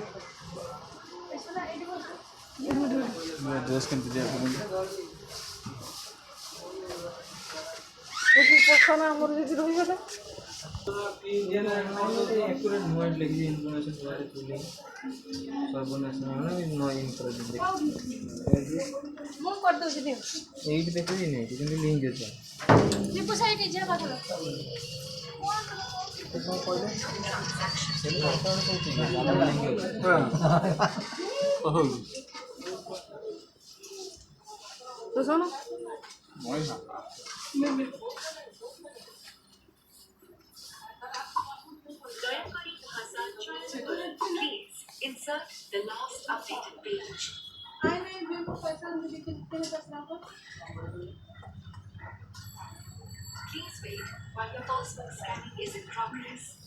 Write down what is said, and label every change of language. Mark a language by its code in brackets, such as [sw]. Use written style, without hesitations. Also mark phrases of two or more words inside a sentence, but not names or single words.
[bn] ড্রেস কিনতে যাবো দেখি পছন্দ আমার যদি রয়ে গেলে [or] ମୁଁ କରିଦେଉଛି ଦିଅ ଏଇଠି ଦେଖୁଛି ନାଇଁ କିନ୍ତୁ ଲିଙ୍କ ଅଛି ଦୀପୁ ସାଇଟ୍ ଯା ପାଖରେ କଣ କହିଲେ ତ ଶୁଣ [en] Please insert the last updated page. Please wait while your passport scanning is in progress.